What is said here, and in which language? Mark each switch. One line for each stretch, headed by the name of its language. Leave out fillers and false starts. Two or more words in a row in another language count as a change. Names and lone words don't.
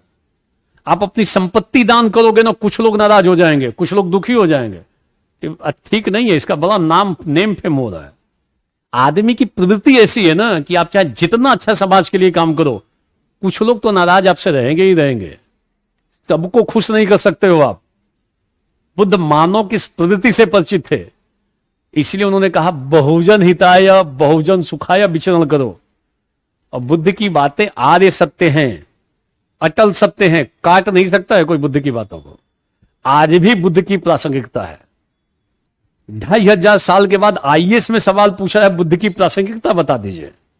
Hindi: आप अपनी संपत्ति दान करोगे ना, कुछ लोग नाराज हो जाएंगे, कुछ लोग दुखी हो जाएंगे, ठीक नहीं है, इसका बड़ा
English: name fame
Hindi: हो रहा है। आदमी की प्रवृत्ति ऐसी है ना कि आप चाहे जितना अच्छा समाज के लिए काम करो, कुछ लोग तो नाराज आपसे रहेंगे ही रहेंगे, सबको खुश नहीं कर सकते हो आप। बुद्ध मानव की प्रवृत्ति से परिचित थे, इसलिए उन्होंने कहा
Sanskrit: बहुजन हिताय बहुजन सुखाय
Hindi: विचरण करो। और बुद्ध की बातें आर्य सत्य हैं, अटल सत्य हैं, काट नहीं सकता है कोई बुद्ध की बातों को। आज भी बुद्ध की प्रासंगिकता है। 2500 साल के बाद आईएएस में सवाल पूछा है, बुद्ध की प्रासंगिकता बता दीजिए।